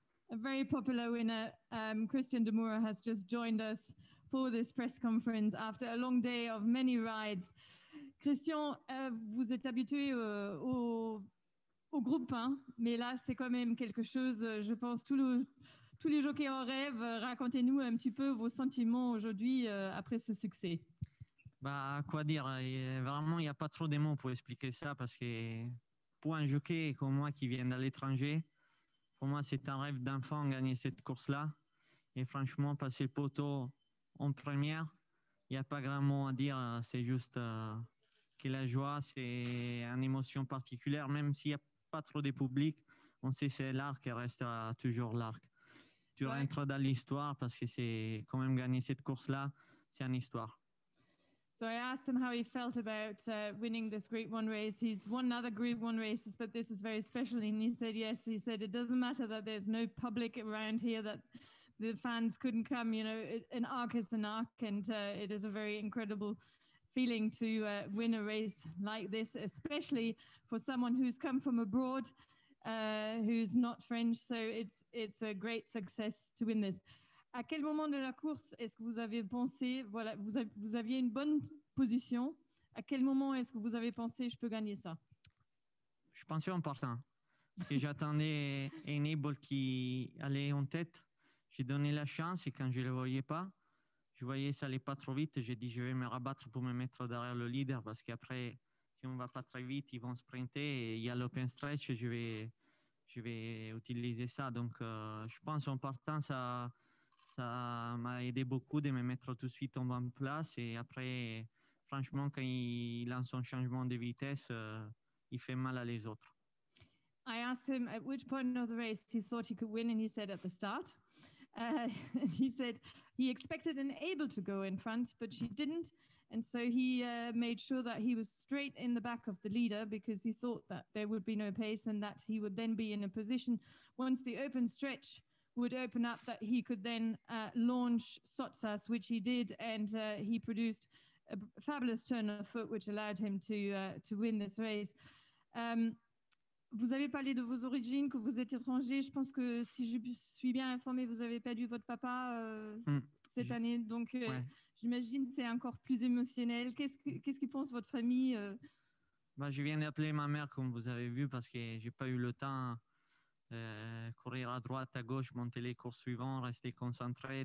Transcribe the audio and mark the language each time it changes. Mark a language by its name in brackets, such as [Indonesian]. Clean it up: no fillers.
[English] a very popular winner, Christian Desmoureaux, has just joined us for this press conference after a long day of many rides. [French] Christian, vous êtes habitué au groupe 1, mais là, c'est quand même quelque chose, je pense, tous les jockeys en rêve. Racontez-nous un petit peu vos sentiments aujourd'hui après ce succès. Bah, quoi dire, vraiment, il n'y a pas trop de mots pour expliquer ça parce que pour un jockey comme moi qui vient de l'étranger, pour moi, c'est un rêve d'enfant gagner cette course-là. Et franchement, passer le poteau en première, il n'y a pas grand mot à dire. C'est juste que la joie, c'est une émotion particulière, même s'il n'y a pas trop de public. On sait que c'est l'arc et restera toujours l'arc. Tu rentres dans l'histoire parce que c'est quand même gagner cette course-là, c'est une histoire. [English] So I asked him how he felt about winning this Group 1 race. He's won other Group 1 races, but this is very special. And he said, yes, he said, it doesn't matter that there's no public around here, that the fans couldn't come. You know, an arc is an arc, and it is a very incredible feeling to win a race like this, especially for someone who's come from abroad, who's not French. So it's a great success to win this. [French] À quel moment de la course est-ce que vous avez pensé, voilà, vous aviez une bonne position, à quel moment est-ce que vous avez pensé, je peux gagner ça? Je pensais en partant. Parce que j'attendais Enable qui allait en tête. J'ai donné la chance et quand je ne le voyais pas, je voyais que ça allait pas trop vite. J'ai dit, je vais me rabattre pour me mettre derrière le leader parce qu'après, si on ne va pas très vite, ils vont sprinter et il y a l' [English] open stretch [French] et je vais utiliser ça. Donc, je pense en partant, ça m'a aidé beaucoup de me mettre tout de suite en bonne place. Et après, franchement, quand il lance son changement de vitesse, il fait mal à les autres. [English] I asked him at which point of the race he thought he could win, and he said at the start. And he said he expected Enable to go in front, but she didn't. And so he made sure that he was straight in the back of the leader because he thought that there would be no pace and that he would then be in a position once the open stretch would open up that he could then launch Sotsas, which he did, and he produced a fabulous turn of foot, which allowed him to win this race. [French] Vous avez parlé de vos origines, que vous êtes étranger. Je pense que si je suis bien informée, vous avez perdu votre papa cette année. Donc, j'imagine que c'est encore plus émotionnel. Qu'est-ce qui pense votre famille Bah, je viens d'appeler ma mère, comme vous avez vu, parce que je n'ai pas eu le temps courir à droite, à gauche, monter les cours suivants, rester concentré.